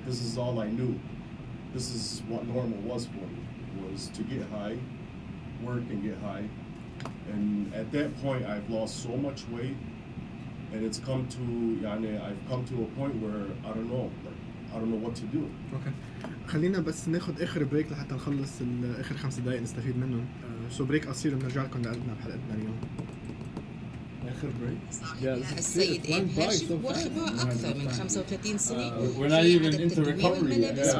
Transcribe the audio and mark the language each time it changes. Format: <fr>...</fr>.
<en>This is all I knew. This is what normal was for me, was to get high, work and get high. And at that point, I've lost so much weight, and it's come to, I've come to a point where I don't know what to do.</en> <ar>اوكي خلينا بس ناخذ اخر بريك لحتى نخلص اخر 5 دقائق نستفيد منهم. سو بريك قصير وبنرجع لكم لقلبنا بحلقتنا اليوم. آخر بريك. السيد إيد هاشم وخبرة أكثر من 35 سنة</ar> <en>We're not even into recovery yet.</en>